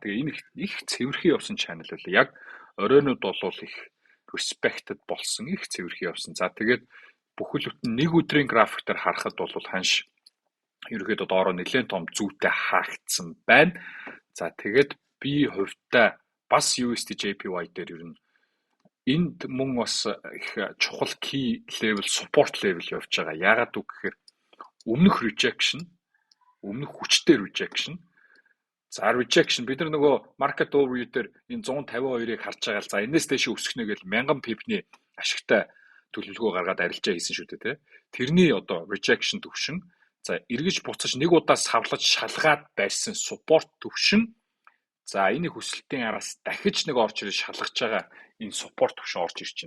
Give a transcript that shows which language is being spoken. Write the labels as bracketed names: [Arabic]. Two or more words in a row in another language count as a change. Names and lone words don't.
[Mongolian] Тэгээ энэ их цэвэрхэн явсан channel байлаа. Яг оройнууд бол их respected болсон, их цэвэрхэн явсан. За тэгээд бүхэл бүтэн нэг өдрийн график дээр харахад бол ханш ерөөхдөө доороо нэлээд том зүйтэй хаагдсан байна. За тэгээд би хувьдаа бас USD JPY дээр ер нь энд мөн бас их чухал [English] key level, support level [Mongolian] явж байгаа. Яагаад үг гэхээр өмнөх rejection, өмнөх хүчтэй rejection. За rejection бид нар нөгөө [English] market overview [Mongolian] дээр энэ 152-ыг харж байгаа л за энэс дэше өсгөнө гэж 1000 пипний ашигтай төлөвлөгөө гаргаад арилжаа хийсэн шүү дээ тий. Тэрний одоо rejection төвшин за эргэж буцаж нэг удаа савлаж шалгаад байсан support төвшин за энийг өсөлтийн араас дахиж нэг орж ирж шалгаж байгаа энэ support төвшин орж ирж чинь.